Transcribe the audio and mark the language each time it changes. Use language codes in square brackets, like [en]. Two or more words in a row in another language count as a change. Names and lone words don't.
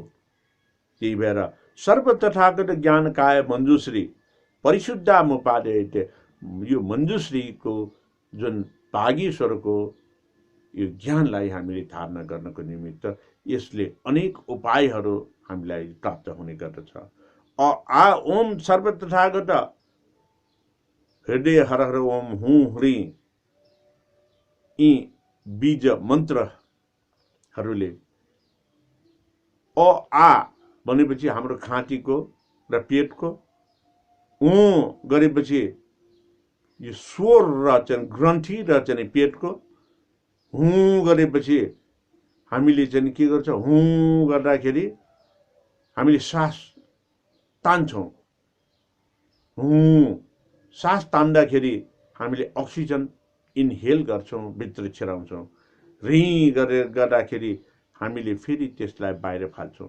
[ne] त्यही भएर [sa] सर्व तथागत ज्ञान काय मञ्जुश्री परिशुद्ध मुपादेयते [ne] यो मञ्जुश्रीको जुन भागीश्वरको यो ज्ञानलाई हामीले धारणा गर्नको निमित्त यसले अनेक उपायहरू हामीलाई प्राप्त हुने गर्दछ। [sa] आ ओम सर्व तथागत हृदय हर हर ओम हुँ ह्री [ne] यी बीज मन्त्रहरूले अ आ भनेपछि हाम्रो खाँटीको र पेटको, गरेपछि यो स्वर र चाहिँ ग्रन्थि र चाहिँ पेटको, हुँ गरेपछि हामीले चाहिँ के गर्छ, हुँ गर्दाखेरि हामीले सास तान्छौँ, हुँ सास तान्दाखेरि हामीले [en] oxygen inhale [ne] गर्छौँ, भित्र छिराउँछौँ, री गरेर गर्दाखेरि हामीले फेरि त्यसलाई बाहिर फाल्छौँ।